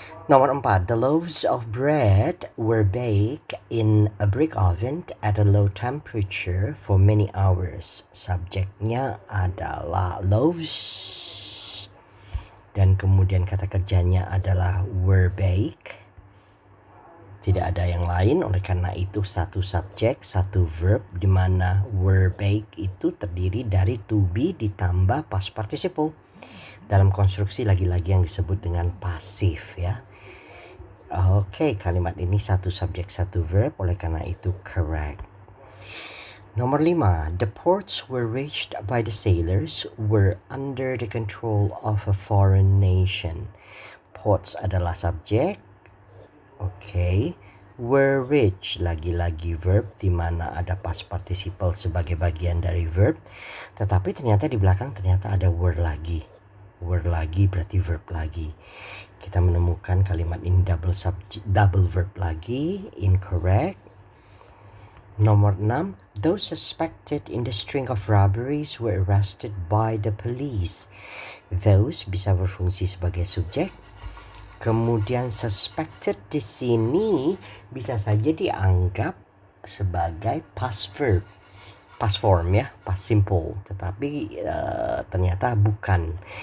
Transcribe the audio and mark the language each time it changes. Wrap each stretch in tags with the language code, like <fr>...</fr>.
<id>Nomor 4,</id> <en>the loaves of bread were baked in a brick oven at a low temperature for many hours.</en> <id>Subjeknya adalah loaves dan kemudian kata kerjanya adalah were baked. Tidak ada yang lain, oleh karena itu satu subjek, satu verb, di mana were baked itu terdiri dari to be ditambah past participle dalam konstruksi lagi-lagi yang disebut dengan pasif ya. Oke, kalimat ini satu subjek satu verb, oleh karena itu correct. Nomor 5,</id> <en>the ports were reached by the sailors were under the control of a foreign nation.</en> <id>Ports adalah subjek. Oke. Were reached, lagi-lagi verb di mana ada past participle sebagai bagian dari verb. Tetapi ternyata di belakang ternyata ada were lagi. Were lagi berarti verb lagi. Kita menemukan kalimat ini double verb lagi, incorrect. Nomor 6,</id> <en>those suspected in the string of robberies were arrested by the police.</en> <id>Those bisa berfungsi sebagai subjek. Kemudian suspected di sini bisa saja dianggap sebagai past verb. Past form ya, past simple, tetapi ternyata bukan.</id>